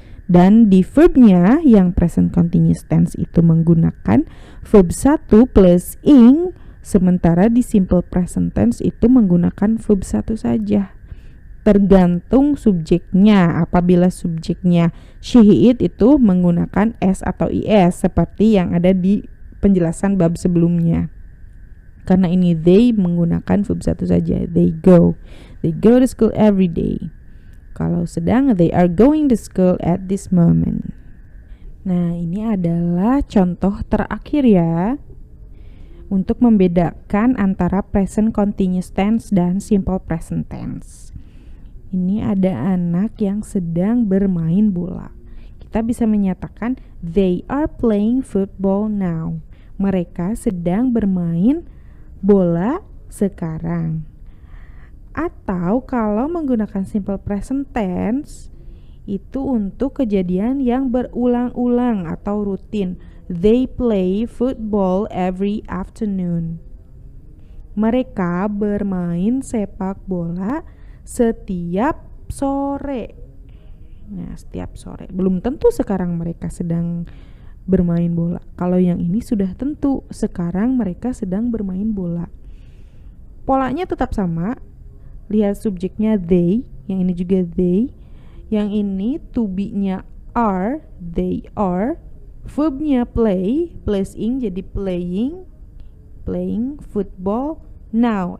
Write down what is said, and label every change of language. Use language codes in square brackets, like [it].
[id] Dan di verbnya yang present continuous tense itu menggunakan verb 1 plus ing, sementara di simple present tense itu menggunakan verb 1 saja. Tergantung subjeknya. Apabila subjeknya she, it itu menggunakan s atau is seperti yang ada di penjelasan bab sebelumnya. Karena ini they menggunakan verb 1 saja. [en] They go to school every day. [id] Kalau sedang, [en] they are going to school at this moment. [id] Nah, ini adalah contoh terakhir ya, untuk membedakan antara present continuous tense dan simple present tense. Ini ada anak yang sedang bermain bola. Kita bisa menyatakan [en] they are playing football now. [id] Mereka sedang bermain bola sekarang. Atau kalau menggunakan simple present tense itu untuk kejadian yang berulang-ulang atau rutin. [en] They play football every afternoon. [id] Mereka bermain sepak bola setiap sore. Nah, setiap sore. Belum tentu sekarang mereka sedang bermain bola. Kalau yang ini sudah tentu, sekarang mereka sedang bermain bola. Polanya tetap sama. Lihat subjeknya they, yang ini juga they. Yang ini to be-nya are, they are. Verb-nya play, plus ing jadi [en] playing football now.